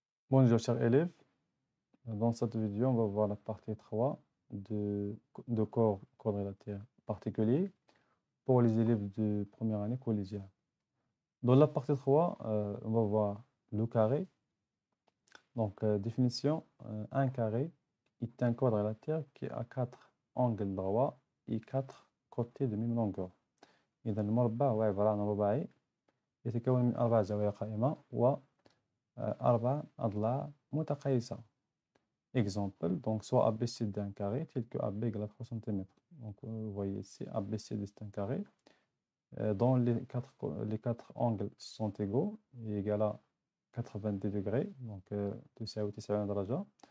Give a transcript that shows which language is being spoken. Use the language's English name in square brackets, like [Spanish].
[French] Bonjour chers élèves, dans cette vidéo on va voir la partie 3 de corps quadrilatère particulier pour les élèves de première année collégiale. Dans la partie 3, on va voir le carré. Donc définition, un carré est un quadrilatère qui a 4 angles droits et 4 côtés de même longueur. [Arabic] إذا المربع هو عبارة عن رباعي يتكون من 4 زوايا قائمة و 4 أضلاع متقايسة. [French] Exemple, donc soit ABCD d'un carré tel que AB égale à 3 cm. Donc vous voyez ici, ABCD c'est un carré dont les quatre angles sont égaux et égale à 90 degrés, donc [Arabic] تساوي 90 درجة.